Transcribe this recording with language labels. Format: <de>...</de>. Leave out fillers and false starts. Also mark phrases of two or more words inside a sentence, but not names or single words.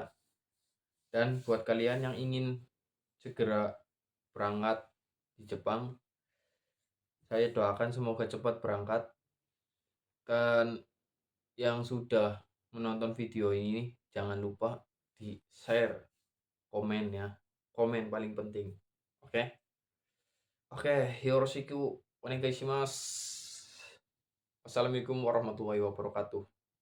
<id>Dan buat kalian yang ingin segera berangkat di Jepang, saya doakan semoga cepat berangkat. Dan yang sudah menonton video ini jangan lupa di share, komen ya. Komen paling penting. Oke? Oke,</id> <ja>よろしくお願いします.</ja> <ar>السلام عليكم ورحمة الله وبركاته.</ar>